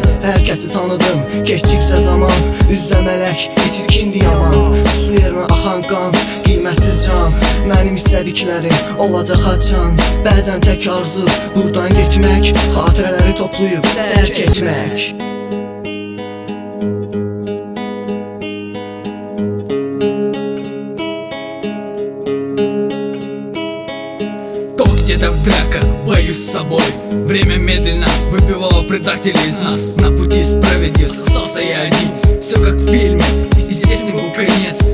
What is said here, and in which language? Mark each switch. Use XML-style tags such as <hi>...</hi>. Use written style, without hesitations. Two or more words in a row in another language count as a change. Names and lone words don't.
<az>Hər kəsi tanıdım, keçdikcə zaman. Üzdə mələk, içirkindi yaman. Su yerinə axan qan, qiymətli can. Mənim istədiklərim olacaq haçan. Bəzən tək arzu buradan getmək, xatirələri toplayıb dərk etmək.</az> <ru>Где-то в драках, боюсь с собой. Время медленно выбивало предателей из нас. На пути справедливости остался я один. Все как в фильме, известный был конец.</ru>